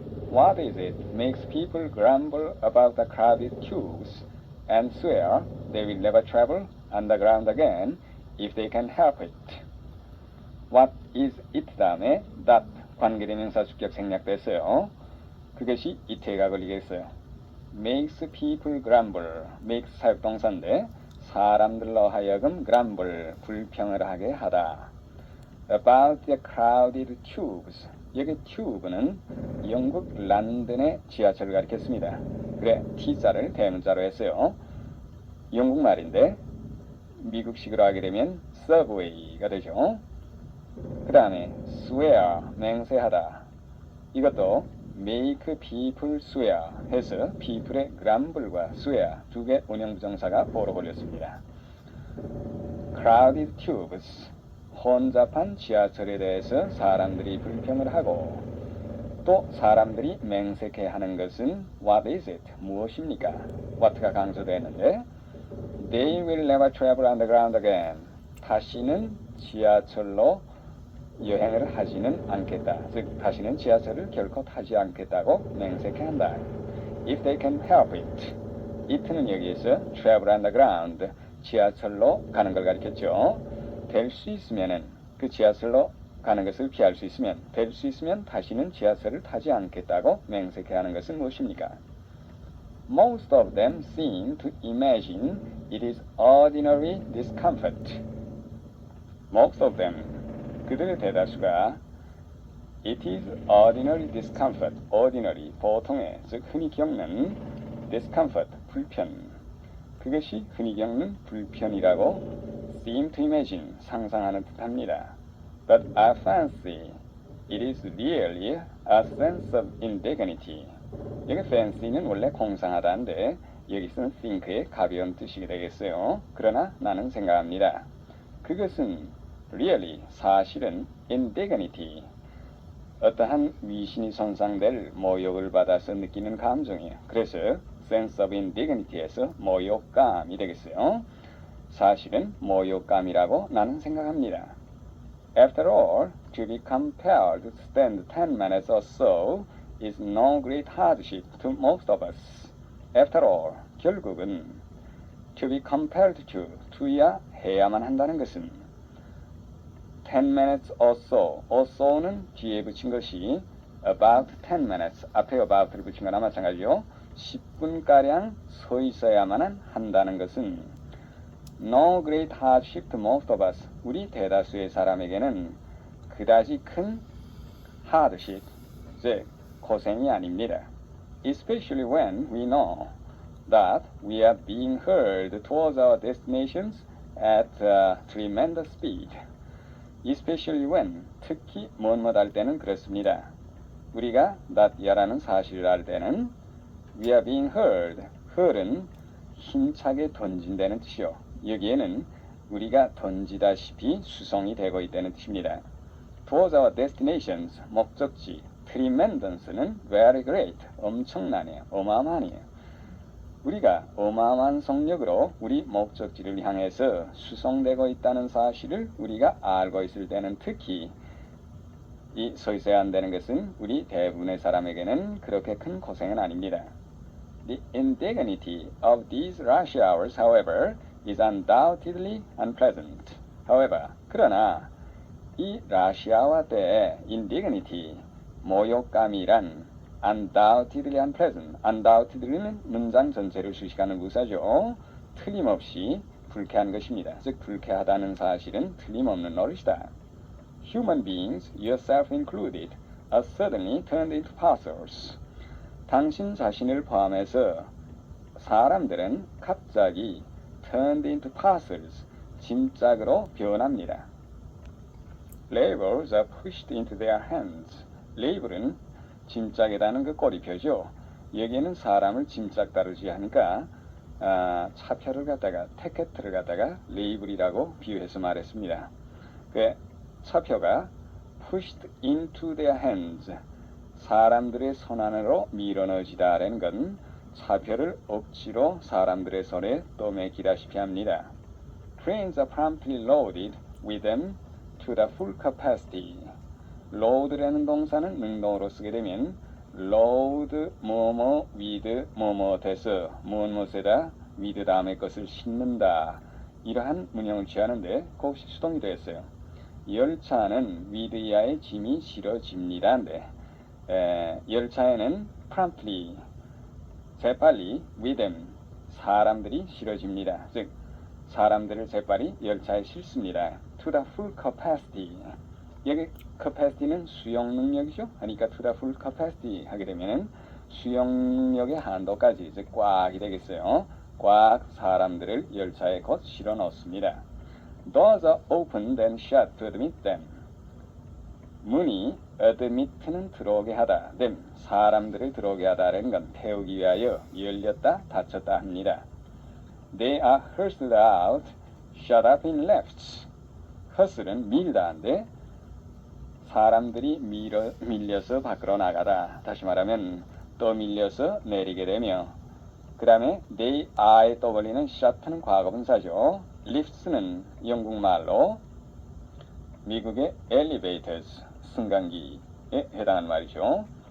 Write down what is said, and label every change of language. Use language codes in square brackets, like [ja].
[en] What is it makes people grumble about the crowded queues and swear they will never travel underground again if they can help it? What is it [ko] 다음에 that 관계대명사 주격 생략됐어요. 그것이 it에가 걸리겠어요. [en] makes people grumble. makes [ko] 사역동사인데 사람들로 하여금 [en] grumble, [ko] 불평을 하게 하다. [en] about the crowded tubes. [ko] 여기 tube는 영국 런던의 지하철을 가리켰습니다. 그래, T자를 대문자로 했어요. 영국 말인데 미국식으로 하게 되면 subway가 되죠. 그 다음에 swear, 맹세하다. 이것도 [en] make people swear [ko] 해서 people의 grumble과 swear 두 개 운영부정사가 보로 걸렸습니다. [en] crowded tubes. [ko] 혼잡한 지하철에 대해서 사람들이 불평을 하고 또 사람들이 맹세케 하는 것은 [en] what is it? [ko] 무엇입니까? [en] what가 [ko] 강조되었는데 [en] they will never travel underground again. [ko] 다시는 지하철로 여행을 하지는 않겠다. 즉 다시는 지하철을 결코 타지 않겠다고 맹세케 한다. [en] if they can help it. it는 [ko] 여기에서 [en] travel underground, [ko] 지하철로 가는 걸 가리켰죠. 될 수 있으면은 그 지하철로 가는 것을 피할 수 있으면 될 수 있으면 다시는 지하철을 타지 않겠다고 맹세케 하는 것은 무엇입니까? [en] Most of them seem to imagine it is ordinary discomfort. Most of them, [ko] 그들의 대다수가 [en] it is ordinary discomfort, ordinary, [ko] 보통의, 즉 흔히 겪는 [en] discomfort, 불편, [ko] 그것이 흔히 겪는 불편이라고 [en] seem to imagine, [ko] 상상하는 듯합니다. [en] But I fancy it is really a sense of indignity. [ko] 여기 fancy는 원래 공상하다인데 여기서는 think의 가벼운 뜻이 되겠어요. 그러나 나는 생각합니다. 그것은 [en] really, [ko] 사실은 indignity, 어떠한 위신이 손상될 모욕을 받아서 느끼는 감정이에요. 그래서 sense of indignity에서 모욕감이 되겠어요. 사실은 모욕감이라고 나는 생각합니다. [en] After all, to be compelled to stand 10 minutes or so is no great hardship to most of us. After all, [ko] 결국은 [en] to be compelled to [ko] 야 해야만 한다는 것은 [en] 10 minutes or so [ko] 는 뒤에 붙인 것이 [en] about 10 minutes, [ko] 앞에 about를 붙인 거나 마찬가지요. 10분가량 서 있어야만 한다는 것은 [en] no great hardship to most of us, [ko] 우리 대다수의 사람에게는 그다지 큰 hardship, 즉 고생이 아닙니다. [en] Especially when we know that we are being hurled towards our destinations at a tremendous speed. Especially when, [ko] 특히 뭐할 때는 그렇습니다. 우리가 that야라는 사실을 알 때는 [en] we are being hurled, [ko] hurl은 힘차게 던진다는 뜻이요. 여기에는 우리가 던지다시피 수송이 되고 있다는 뜻입니다. [en] Towards our destinations, 목적지, tremendous는 very great, [ko] 엄청나네요, 어마어마하네요. 우리가 어마어마한 속력으로 우리 목적지를 향해서 수송되고 있다는 사실을 우리가 알고 있을 때는 특히 이 서 있어야 한다는 것은 우리 대부분의 사람에게는 그렇게 큰 고생은 아닙니다. [en] The indignity of these rush hours, however, is undoubtedly unpleasant. [ko] However, 그러나 이 라시아와 때의 indignity, 모욕감이란 [en] undoubtedly unpleasant. [ko] undoubtedly는 문장 전체를 수식하는 부사죠. 틀림없이 불쾌한 것입니다. 즉 불쾌하다는 사실은 틀림없는 노릇이다. [en] Human beings, yourself included, are suddenly turned into parcels. [ko] 당신 자신을 포함해서 사람들은 갑자기 [en] turned into parcels, [ko] 짐짝으로 변합니다. [en] Labels are pushed into their hands. [ko] 레이블은 짐짝에다는 그 꼬리표죠. 여기에는 사람을 짐짝 다루지 하니까 차표를 갖다가 티켓을 갖다가 레이블이라고 비유해서 말했습니다. 그 차표가 [en] pushed into their hands, [ko] 사람들의 손 안으로 밀어넣어지다라는 건 차표를 억지로 사람들의 손에 떠매기다시피 합니다. [en] Trains are promptly loaded with them to the full capacity. [ko] load라는 동사는 능동으로 쓰게 되면 load 뭐뭐 with 뭐뭐 돼서 무엇무엇에다 with 다음에 것을 싣는다, 이러한 문형을 취하는데 그것이 수동이 되었어요. 열차는 with 이하의 짐이 실어집니다인데 열차에는 promptly 재빨리 [en] with them [ko] 사람들이 실어집니다. 즉 사람들을 재빨리 열차에 싣습니다. [en] to the full capacity. [ko] 여기 capacity는 수용 능력이죠. 그러니까 [en] to the full capacity [ko] 하게 되면 수용 능력의 한도까지 즉 꽉이 되겠어요. 꽉 사람들을 열차에 곧 실어 넣습니다. [en] Doors are opened and shut to admit them. [ko] 문이 admit는 들어오게 하다, [en] them [ko] 사람들을 들어오게 하다라는 건 태우기 위하여 열렸다 닫혔다 합니다. [en] They are hustled out, shut up in lefts. [ko] hustle은 밀다인데 사람들이 밀려서 밖으로 나가다, 다시 말하면 또 밀려서 내리게 되며, 그 다음에 [en] they are [ko] 에 떠올리는 shut는 과거분사죠. lifts는 영국말로 미국의 elevators, 승강기에 해당하는 말이죠.